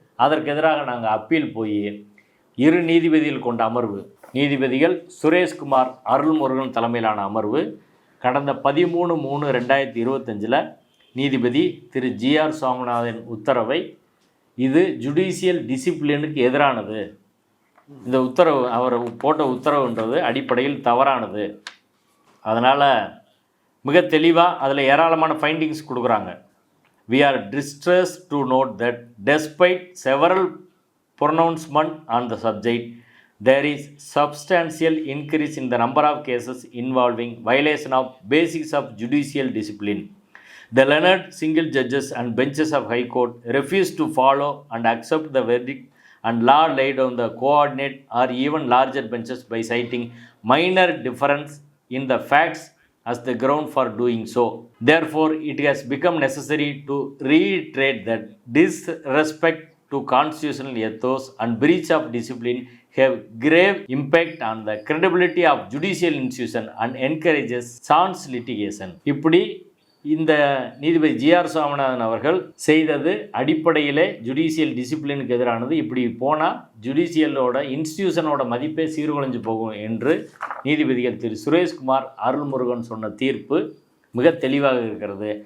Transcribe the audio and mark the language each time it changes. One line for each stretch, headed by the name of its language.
Tamil: அதற்கு எதிராக நாங்கள் அப்பீல் போய் 2 நீதிபதிகள் கொண்ட அமர்வு, நீதிபதிகள் சுரேஷ்குமார் அருள்முருகன் தலைமையிலான அமர்வு கடந்த 13/3/2025 நீதிபதி திரு ஜிஆர் சுவாமிநாதன் உத்தரவை இது ஜுடிஷியல் டிசிப்ளினுக்கு எதிரானது, இந்த உத்தரவு அவர் போட்ட உத்தரவுன்றது அடிப்படையில் தவறானது, அதனால் மிக தெளிவாக அதில் ஏராளமான ஃபைண்டிங்ஸ் கொடுக்குறாங்க.
English: We are distressed to note that despite several pronouncements on the subject, there is substantial increase in the number of cases involving violation of basics of judicial discipline. The learned single judges and benches of High Court refuse to follow and accept the verdict, and law laid on the coordinate or even larger benches by citing minor difference in the facts as the ground for doing so. Therefore, it has become necessary to reiterate that disrespect to constitutional ethos and breach of discipline have grave impact on the credibility of judicial institution and encourages chance litigation.
Tamil: இப்படி இந்த நீதிபதி GR Swaminathan அவர்கள் செய்தது அடிப்படையிலே judicial டிசிப்ளினுக்கு எதிரானது. இப்படி போனால் ஜுடிஷியலோட இன்ஸ்டிடியூஷனோட மதிப்பே சீர்குலைஞ்சு போகும் என்று நீதிபதிகள் திரு சுரேஷ்குமார் அருள்முருகன் சொன்ன தீர்ப்பு மிக தெளிவாக இருக்கிறது.